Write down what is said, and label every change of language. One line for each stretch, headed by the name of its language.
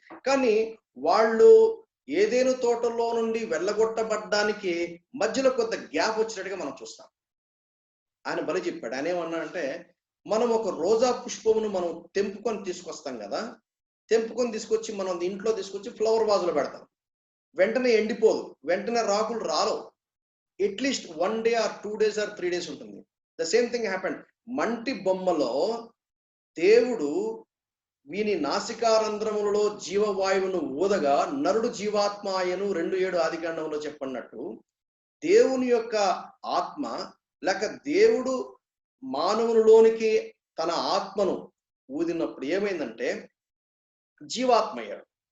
Telugu: కానీ వాళ్ళు ఏదేను తోటలో నుండి వెళ్ళగొట్టబడ్డానికి మధ్యలో కొంత గ్యాప్ వచ్చినట్టుగా మనం చూస్తాం. ఆయన బలి చెప్పాడు. ఆయన ఏమన్నా అంటే మనం ఒక రోజా పుష్పమును మనం తెంపుకొని తీసుకొస్తాం కదా, తెంపుకొని తీసుకొచ్చి మనం ఇంట్లో తీసుకొచ్చి ఫ్లవర్ వాజులో పెడతాం, వెంటనే ఎండిపోదు, వెంటనే రాకులు రాలవు.
English: at least 1 day or 2 days or 3 days
Telugu: ఉంటుంది.
English: The same thing happened.
Telugu: మంటి బొమ్మలో దేవుడు వీని నాసికారంధ్రములలో జీవవాయువును ఊదగా నరుడు జీవాత్మ ఆయను 2:7 ఆదికాండంలో చెప్పన్నట్టు దేవుని యొక్క ఆత్మ లేక దేవుడు మానవునిలోనికి తన ఆత్మను ఊదినప్పుడు ఏమైందంటే జీవాత్మ అయ్యాడు.